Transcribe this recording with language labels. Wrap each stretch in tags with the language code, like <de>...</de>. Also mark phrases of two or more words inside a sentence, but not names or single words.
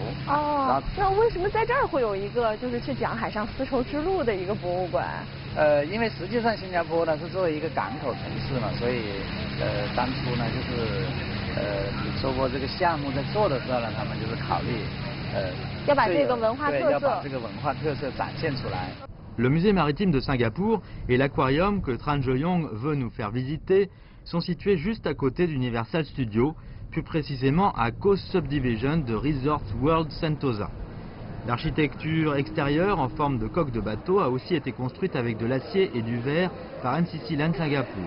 <zh>那为什么在这儿会有一个就是去讲海上丝绸之路的一个博物馆？因为实际上新加坡呢是作为一个港口城市嘛，所以当初呢就是受过这个项目在做的时候呢，他们就是考虑要把这个文化特色，要把这个文化特色展现出来。</zh> <fr>Le musée maritime de Singapour et l'aquarium que Tran Jo-young veut nous faire visiter sont situés juste à côté d'Universal Studios, plus précisément à Coast Subdivision de Resorts World Sentosa. L'architecture extérieure en forme de coque de bateau a aussi été construite avec de l'acier et du verre par NCC Land Singapour.</fr>